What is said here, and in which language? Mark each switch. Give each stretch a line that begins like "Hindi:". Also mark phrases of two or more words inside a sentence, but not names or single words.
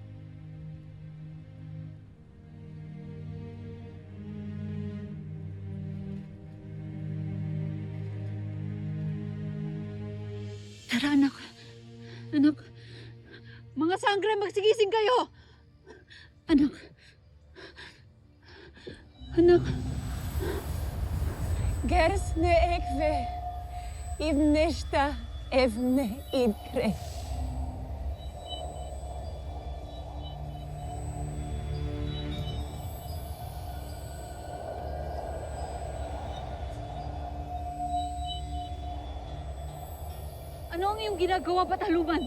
Filipino: Tara, anak. Anak. Mga sangre, magsigising kayo! Anak. Anak. Gers ne ekve, ibneshta evne idkre. Ano ang iyong ginagawa, Bataluman?